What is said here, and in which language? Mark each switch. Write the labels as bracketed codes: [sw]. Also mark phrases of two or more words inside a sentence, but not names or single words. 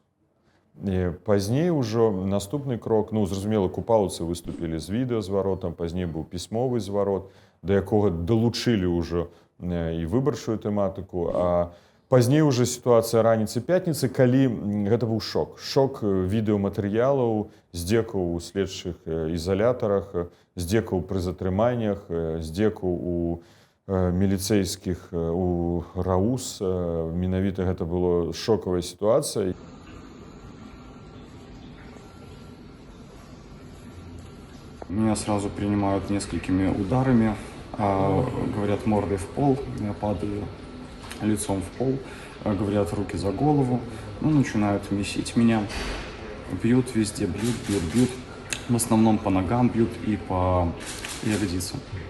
[be] І пазней ужо наступны крок, ну, зразумела, купалаўцы выступілі з відэазваротам, пазней быў пісьмовы зварот, да якога далучылі ўжо і выбарчую тэматыку, а пазней уже сітуацыя раніцы-пятніцы, калі гэта быў шок. Шок відэаматэрыялаў, здзекаў у следчых ізалятарах, здзекаў пры затрыманнях, здзекаў у міліцэйскіх, у РАУС. Менавіта гэта была шокавая сітуацыя. [ru] Меня сразу принимают несколькими ударами, говорят мордой в пол, я падаю лицом в пол, говорят руки за голову, ну, начинают месить меня, бьют везде, бьют, в основном по ногам бьют и по ягодицам.